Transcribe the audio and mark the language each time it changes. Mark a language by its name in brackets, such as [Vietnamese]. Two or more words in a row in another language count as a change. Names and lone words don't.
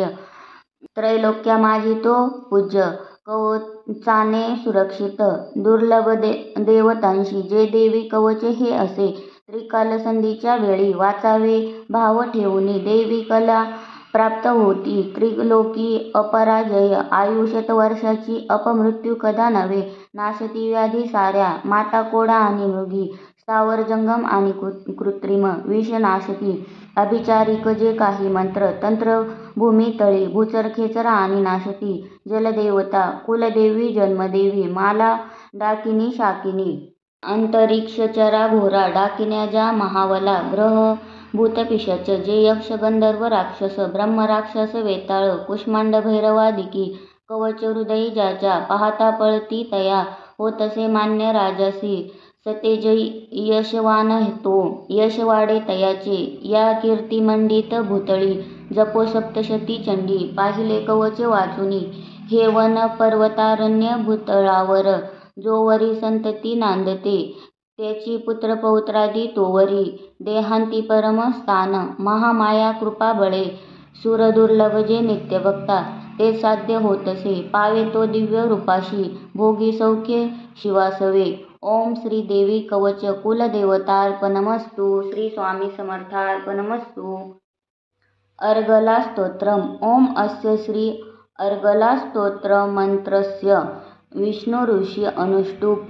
[Marathi] त्रैलोक्या माझी तो पूज्य, कवचाने सुरक्षित, दुर्लभ देवतांशी जे देवी कवच हे असे, त्रिकाल संधीच्या वेळी वाचावे भाव ठेवूनी, देवी कला प्राप्त होती त्रिलोकी अपराजय, आयुष्य शतवर्षाची अपमृत्यू कदा नव्हे, नाशती व्याधी साऱ्या, माता कोडा आणि मृगी, स्थावर जंगम आणि कृत्रिम विष नाशती, अभिचारिक जे काही मंत्र तंत्र भूमी तळी, भूचर खेचरा आणि नाशती, जलदेवता कुलदेवी जन्मदेवी, माला डाकिनी शाकिनी, अंतरिक्ष चरा घोरा डाकिन्या ज्या महावला, ग्रह भूत पिशाच जे यक्ष गंधर्व राक्षस, ब्रह्म राक्षस वेताळ कुष्मांड भैरवादिकी, कवच हृदयी ज्याच्या, पाहता पळती तया, होतसे मान्य राजासी, सतेज यशवान तो, यश वाढे तयाचे, या कीर्तिमंडित भूतळी, जपो सप्तशती चंडी, पाहिले कवच वाचुनी, हे वन पर्वतारण्य भूतळावर, जोवरी संतती नांदते, त्याची पुत्र पौत्रादी तोवरी, देहांती परम स्थान, महामाया कृपा बळे, सुर दुर्लभ जे नित्य भक्ता, ते साध्य होतसे, पावे तो दिव्य रूपाशी, भोगी सौख्य शिवासवे, [Sanskrit] ओम श्री देवी कवच कुलदेवतार्पणमस्तु, श्री स्वामी समर्थार्पणमस्तु. अर्गला स्तोत्रम. ओम अस्य श्री अर्गला स्तोत्र मंत्रस्य विष्णु ऋषी अनुष्टुप.